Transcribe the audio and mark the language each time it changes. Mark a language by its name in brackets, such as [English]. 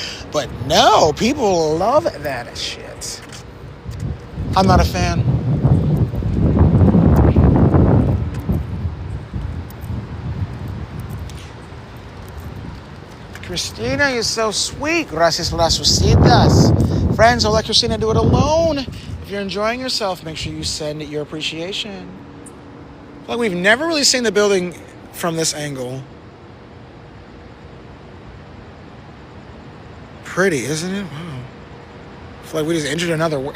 [English] But no, people love that shit. I'm not a fan. Christina, you're so sweet. [Spanish] Gracias por las rositas. [English] Friends, don't let Christina do it alone. If you're enjoying yourself, make sure you send your appreciation. Like we've never really seen the building from this angle. Pretty, isn't it? Wow. I feel like we just entered another...